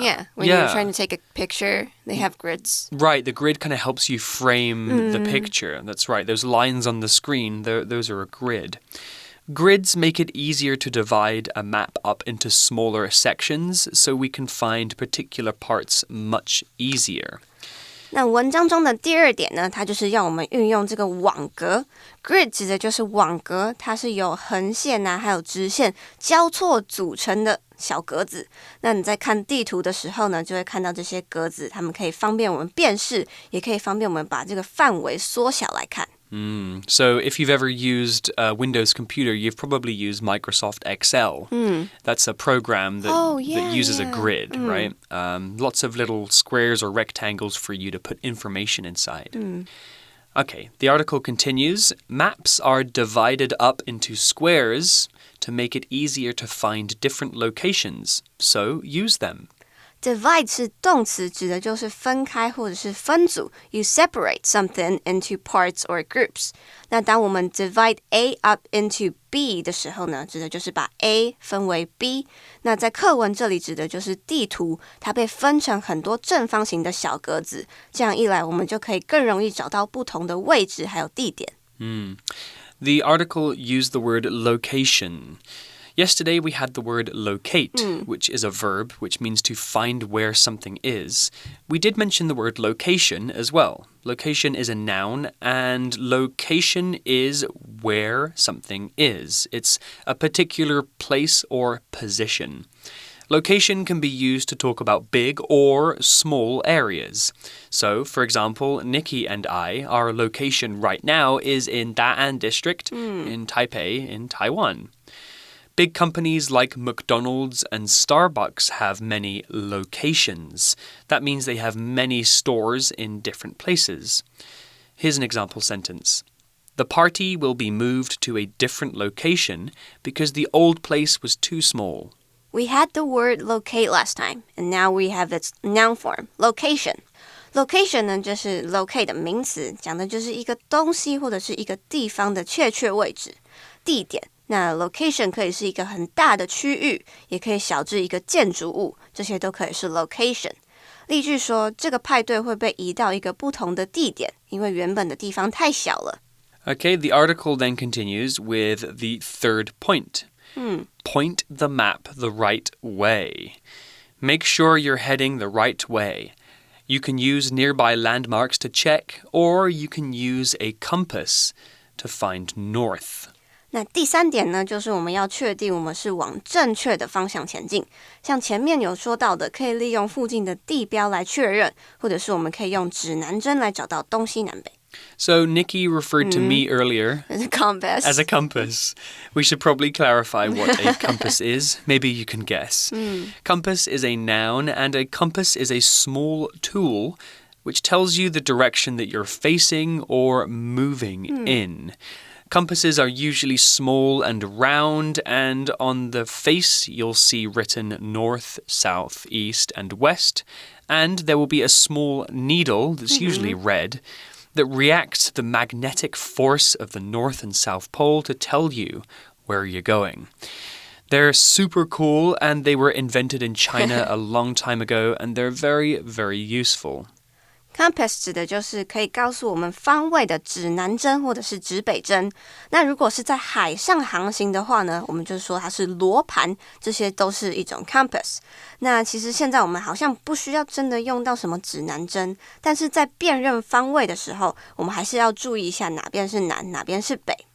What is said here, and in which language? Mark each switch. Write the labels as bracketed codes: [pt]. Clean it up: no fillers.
[en] Yeah, when you're trying to take a picture, they have grids. Right, the grid kind of helps you frame the picture. That's right. Those lines on the screen, those are a grid. Grids make it easier to divide a map up into smaller sections, so we can find particular parts much easier. [zh] 那文章中的第二点呢，它就是要我们运用这个网格。 Grid 指的就是网格，它是由横线啊，还有直线交错组成的小格子。那你在看地图的时候呢，就会看到这些格子，它们可以方便我们辨识，也可以方便我们把这个范围缩小来看。 [en] So if you've ever used a Windows computer, you've probably used Microsoft Excel. That's a program that uses a grid, right? Lots of little squares or rectangles for you to put information inside. Okay, the article continues. Maps are divided up into squares to make it easier to find different locations, so use them. [zh] Divide 是动词，指的就是分开或者是分组。 [en] You separate something into parts or groups. [zh] 那当我们 divide A up into B 的时候呢，指的就是把 A 分为 B。那在课文这里指的就是地图，它被分成很多正方形的小格子。这样一来，我们就可以更容易找到不同的位置还有地点。 [en] The article used the word location.Yesterday we had the word locate, which is a verb, which means to find where something is. We did mention the word location as well. Location is a noun, and location is where something is. It's a particular place or position. Location can be used to talk about big or small areas. So, for example, Nikki and I, our location right now is in Da'an District in Taipei in Taiwan.Big companies like McDonald's and Starbucks have many locations. That means they have many stores in different places. Here's an example sentence. The party will be moved to a different location because the old place was too small. We had the word locate last time, and now we have its noun form, location. [zh] Location 呢，就是 locate 的名词，讲的就是一个东西或者是一个地方的确切位置、地点。那 location 可以是一个很大的区域，也可以小至一个建筑物，这些都可以是 location。例句说，这个派对会被移到一个不同的地点，因为原本的地方太小了。 [en] Okay, the article then continues with the third point. Point the map the right way. Make sure you're heading the right way. You can use nearby landmarks to check, or you can use a compass to find north. [zh] 那第三点呢，就是我们要确定我们是往正确的方向前进。像前面有说到的，可以利用附近的地标来确认，或者是我们可以用指南针来找到东西南北。 [en] So Nikki referred to me earlier as a compass. As a compass. We should probably clarify what a compass is. Maybe you can guess. Compass is a noun, and a compass is a small tool which tells you the direction that you're facing or moving in.Compasses are usually small and round, and on the face you'll see written north, south, east, and west, and there will be a small needle that's usually red that reacts to the magnetic force of the North and South Pole to tell you where you're going. They're super cool, and they were invented in China a long time ago, and they're very, very useful.Compass [zh] 指的就是可以告诉我们方位的指南针或者是指北针。那如果是在海上航行的话呢，我们就说它是罗盘，这些都是一种 compass。那其实现在我们好像不需要真的用到什么指南针，但是在辨认方位的时候，我们还是要注意一下哪边是南，哪边是北。